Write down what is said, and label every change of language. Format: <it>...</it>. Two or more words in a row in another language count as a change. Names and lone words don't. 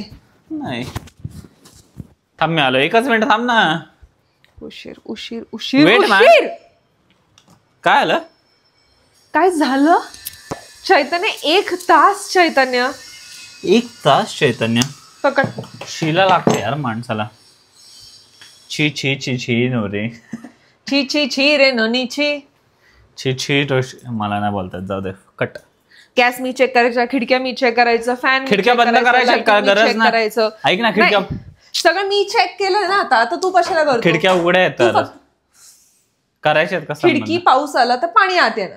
<mr>नाही. थांब मी आलो. 1 मिनिट थांब ना. उशीर उशीर उशीर Wait, उशीर. काय आलं? काय झालं चैतन्य? 1 तास चैतन्य. 1 तास चैतन्य. पकड. शिला लागते यार माणसाला. छी छी छी छी नवरे. छी छी छी रे ननी छी. छी छी. मला नाही बोलतात, जाऊ दे. कट. गॅस मी चेक करायचा, खिडक्या मी चेक करायचं, फॅन खिडक्या बंद करायच्या, गरज नाही. ऐक ना, खिडक्या सगळं मी चेक केलं ना. आता तू कशाला करतो? खिडक्या उघड्या आहेत करायच्यात का? खिडकी पाऊस आला तर पाणी आत येणार</mr>